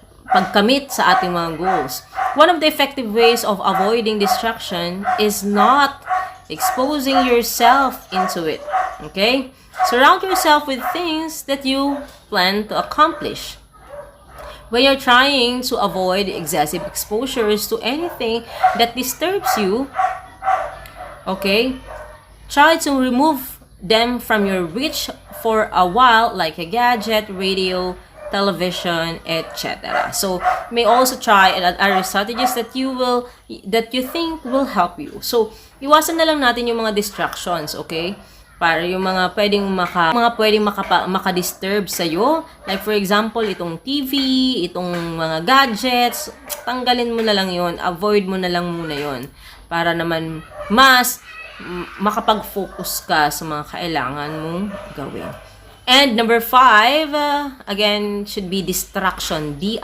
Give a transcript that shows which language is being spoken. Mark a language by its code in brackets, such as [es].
[tl] pagkamit sa ating mga goals. [en] One of the effective ways of avoiding distraction is not exposing yourself into it. Okay? Surround yourself with things that you plan to accomplish. When you're trying to avoid excessive exposures to anything that disturbs you, okay, try to remove them from your reach for a while, like a gadget, radio, television, etc. So, may also try other strategies that you think will help you. [tl] So, iwasan na lang natin yung mga distractions, okay? Para yung mga pwedeng maka-disturb sa iyo. Like for example, itong TV, itong mga gadgets, tanggalin mo na lang 'yon, avoid mo na lang muna 'yon para naman mas makapag-focus ka sa mga kailangan mong gawin. [en] And number 5, again, should be distraction.